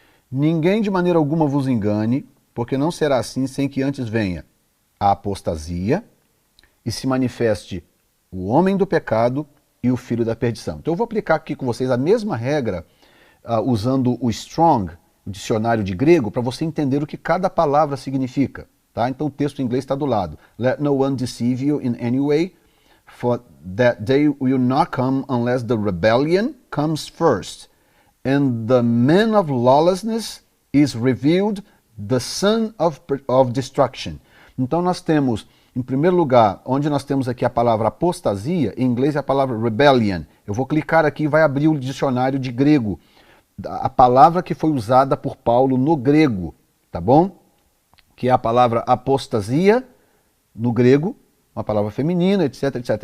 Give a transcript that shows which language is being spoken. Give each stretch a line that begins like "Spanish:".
Portuguese: Ninguém de maneira alguma vos engane, porque não será assim sem que antes venha a apostasia e se manifeste o homem do pecado e o filho da perdição. Então eu vou aplicar aqui com vocês a mesma regra usando o Strong, o dicionário de grego, para você entender o que cada palavra significa. Tá? Então o texto em inglês está do lado.
English: Let no one deceive you in any way, for that day will not come unless the rebellion comes first, and the man of lawlessness is revealed, the son of destruction.
Portuguese: Então nós temos Em primeiro lugar, onde nós temos aqui a palavra apostasia, em inglês é a palavra rebellion. Eu vou clicar aqui e vai abrir o dicionário de grego. A palavra que foi usada por Paulo no grego, tá bom? Que é a palavra apostasia, no grego, uma palavra feminina, etc, etc.